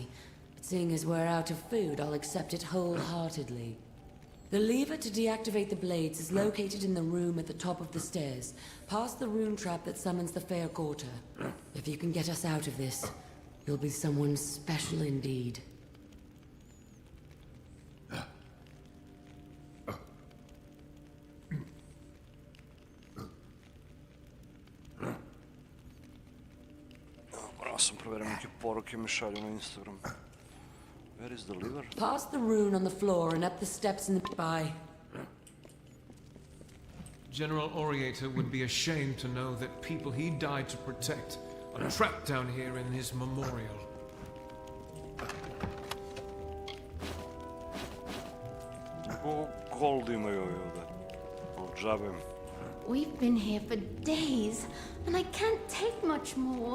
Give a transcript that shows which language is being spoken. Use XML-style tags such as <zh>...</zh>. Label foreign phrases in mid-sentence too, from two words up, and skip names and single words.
<en>But seeing as we're out of food, I'll accept it wholeheartedly. The lever to deactivate the blades is located in the room at the top of the stairs, past the rune trap that summons the Fea Gorta. If you can get us out of this, you'll be someone special indeed.</en> <sr>Morao sam provjerim neke poruke mi šalju na Instagram.</sr> <en>Where is the lever? Past the rune on the floor and up the steps in the by. General Oriator would be ashamed to know that people he died to protect are trapped down here in his memorial.</en> <sr>Gold imaju ovi ovdje. Džabem.</sr> <en>We've been here for days, and I can't take much more.</en>